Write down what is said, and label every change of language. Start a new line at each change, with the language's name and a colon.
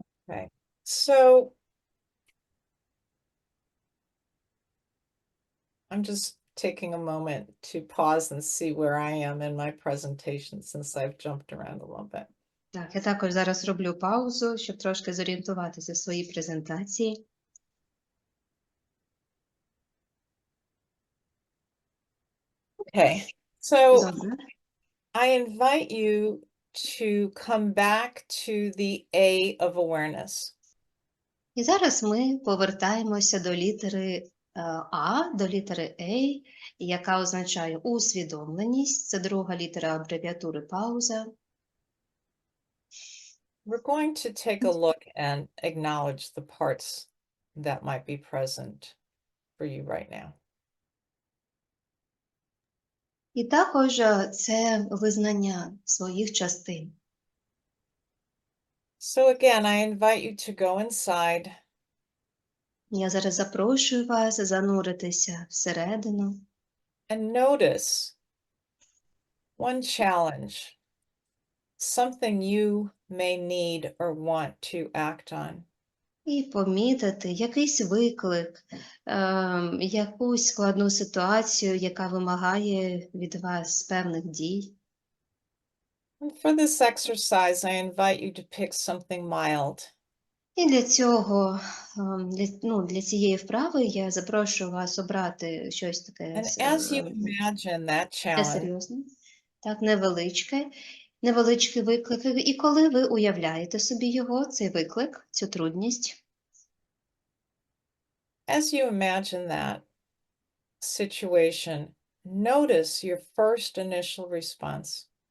English: Okay, so I'm just taking a moment to pause and see where I am in my presentation since I've jumped around a little bit.
Ukrainian: Так, я також зараз роблю паузу, щоб трошки зорієнтуватися в своїй презентації.
English: Okay, so
Ukrainian: Добре.
English: I invite you to come back to the A of awareness.
Ukrainian: І зараз ми повертаємося до літери А, до літери A, яка означає усвідомленість. Це друга літера абревіатури пауза.
English: We're going to take a look and acknowledge the parts that might be present for you right now.
Ukrainian: І також це визнання своїх частин.
English: So again, I invite you to go inside
Ukrainian: Я зараз запрошую вас зануритися всередину
English: and notice one challenge, something you may need or want to act on.
Ukrainian: і помітити якийсь виклик, якусь складну ситуацію, яка вимагає від вас певних дій.
English: And for this exercise, I invite you to pick something mild.
Ukrainian: І для цього, для цієї вправи я запрошую вас обрати щось таке And as you imagine that challenge, серйозне, так, невеличкий виклик. І коли ви уявляєте собі його, цей виклик, цю трудність,
English: as you imagine that situation, notice your first initial response.